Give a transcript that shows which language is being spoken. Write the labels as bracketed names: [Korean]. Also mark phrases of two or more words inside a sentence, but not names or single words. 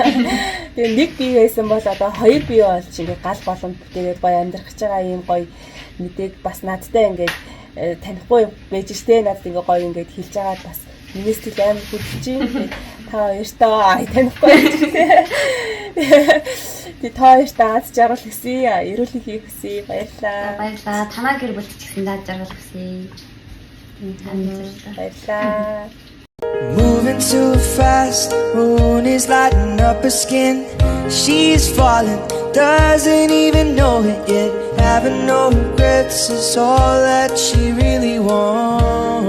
[Mongolian] Тэгээ нэг бие байсан бол одоо хоёр бие болж ингээд гал боломж бүтээгээд гоё амьдрах гэж байгаа юм гоё мэдээг бас надтай ингээд танихгүй байж штэ надад ингээд гоё ингээд хэлж байгаа бас миний сэтгэл амар хөдлөж байна. Та хоёртаа танихгүй. Тэ та хоёртаа аз жаргал хүсье. Эрүүл хийх хүсье. Баярлалаа. Баярлалаа. Танаа гэр бүлд ч гэсэн аз жаргал хүсье. Баярлалаа. [English] Moving too fast, moon is lighting up her skin. She's falling, doesn't even know it yet. Having no regrets is all that she really wants.